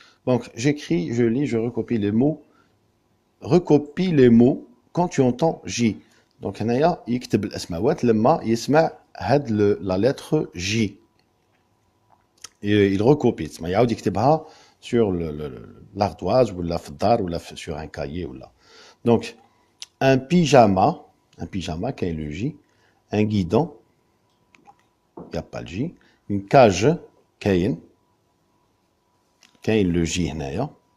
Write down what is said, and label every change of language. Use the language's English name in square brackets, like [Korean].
[French] Donc, j'écris, je lis, je recopie les mots. Recopie les mots quand tu entends J. [Arabic] Donc, هنايا يكتب الأسماوات لما يسمع هاد [French] la lettre J. Et il recopie. [Arabic] تسمى يعاود يكتبها [French] sur l'ardoise ou la [Arabic] في الدار [French] ou sur un cahier ou là. Donc, un pyjama, qui est le J. Un guidon, il n'y a pas le J. Une cage, [Arabic] كاين [French] le J [Arabic] هنايا.